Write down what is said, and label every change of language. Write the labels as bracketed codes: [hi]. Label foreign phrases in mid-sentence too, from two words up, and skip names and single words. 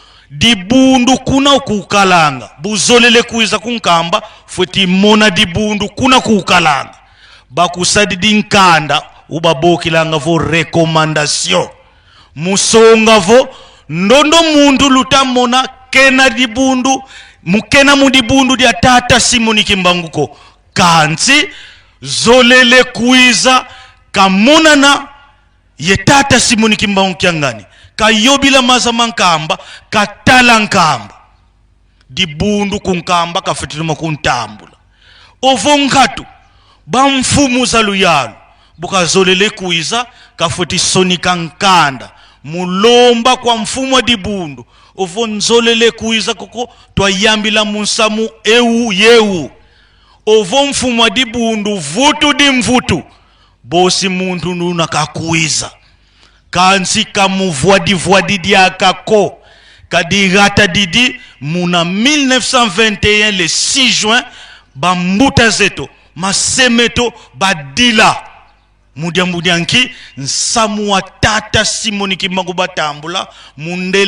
[kg] dibundu kuna kukalanga buzolele kuiza kunkamba futi mona dibundu kuna kukalanga bakusadi dinkanda ubabokilanga vo [fr] recommandation [kg] musonga vo ndondo mundu lutamona kena dibundu mukena mudibundu dia tata Simoni Kimbanguko kanzi zolele kuiza kamonana ye tata Simoni Kimbangu kyangani kayobila mazama nkamba katala nkamba dibundu kunkamba kafitiruma kuntambula ovonkatu bamfumu za luyalo bukazolele kuiza kafuti sonika nkanda mulomba kwa mfumu wa dibundu ovonzolele kuiza koko twayambila munsamu ewu yewu ovo mfumu wa dibundu vutu di mvutu bosi muntu nuna kakuiza kansi kamuvwadi diakako kadigata didi muna 1921 [fr] le 6 juin [kg] bambuta zeto masemeto badila mudianki nsamu wa tata Simoni Kimbangu batambula mundele